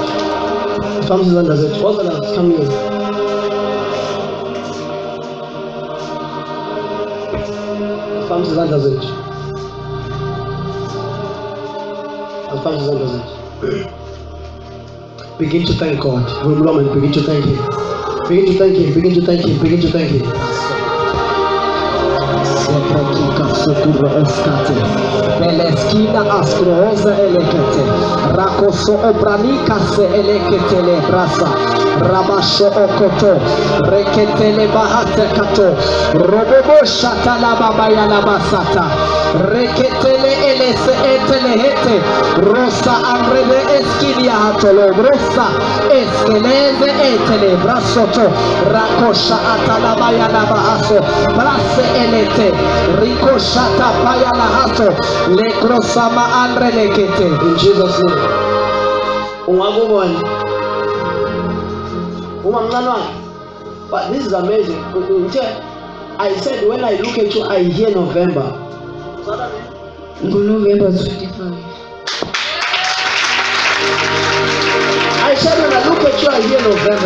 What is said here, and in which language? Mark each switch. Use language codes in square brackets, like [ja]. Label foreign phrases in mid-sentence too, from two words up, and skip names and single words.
[en] Comes is under it. What's that? Come here. Comes is under it. Comes is under it. Begin to thank God. Roman, begin to thank Him. Begin to thank Him. Begin to thank Him. Begin to thank Him. Beleskina astroza elekete, rakoso obranika se elekete le brasa, ramasho okoto, reketele bahate kato, robobo shata la baba ya la basata, reketele elese etele hete, rosa amrele eskinia hatolo, rosa eskeleze etele brasoto, rakosha atalaba ya la bahaso, brase elete, rikoshata paya la hato, le krosama andre lekete. In Jesus' name. But this is amazing. I said when I look at you, I hear November. November 25. I said when I look at you, I hear November.